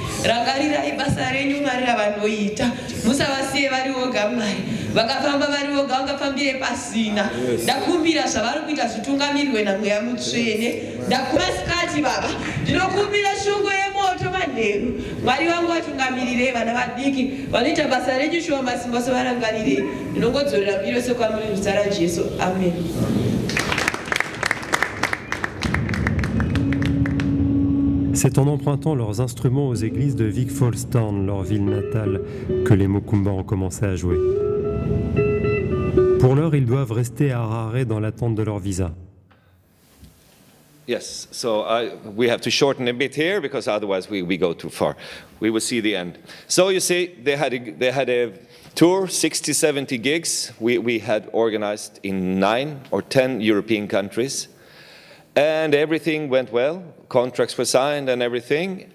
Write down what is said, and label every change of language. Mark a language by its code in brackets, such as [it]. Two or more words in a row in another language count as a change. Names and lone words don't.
[sn] rangarirai basa renyu Mwari ravanoita musavasiye vari voga Mwari vakafamba vari voga vangafambire pasina ndakumbira zvavari kuita zvitungamirirwe naMweya Mutsvene ndakumasikati baba ndinokumbira shungu yemoto manheru Mwari vangu vatungamirire vana vadiki vanoita basa renyu shuwa masimba sevarangarirei ndinongodzorera mbiro sekwamuri muzita raJesu amen. [fr] C'est en empruntant leurs instruments aux églises de Vic Falls Town, leur ville natale, que les Mokumba ont commencé à jouer. Pour l'heure, ils doivent rester à Harare dans l'attente de leur visa. [en] Yes, so we have to shorten a bit here because otherwise we go too far. We will see the end. So you see, they had a tour, 60, 70 gigs. We had organized in 9 or 10 European countries. And everything went well. Contracts were signed and everything.